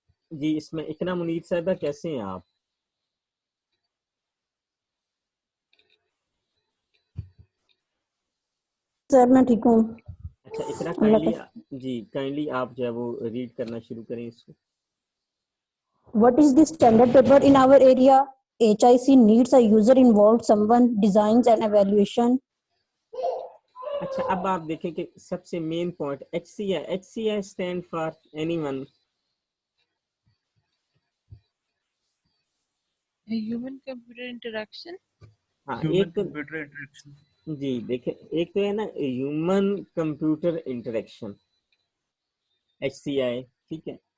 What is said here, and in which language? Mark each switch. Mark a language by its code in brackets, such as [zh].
[ur] جی اس میں اقرا منیر صاحبہ کیسے ہیں آپ؟ سر میں ٹھیک ہوں. اچھا اقرا اللہ کائنڈلی آپ جو ہے وہ ریڈ کرنا شروع کریں اس کو. [en] What is the standard paper in our area? HIC needs a user involved, someone designs an evaluation. [ur] اچھا اب آپ دیکھیں کہ سب سے main point H C I [en] Stand for any one. Human computer interaction. [ur] ہاں [en] Human [ur] ایک [en] computer interaction. [ur] جی دیکھیں، ایک تو ہے نا ہیومن کمپیوٹر انٹریکشن HCI، ٹھیک ہے.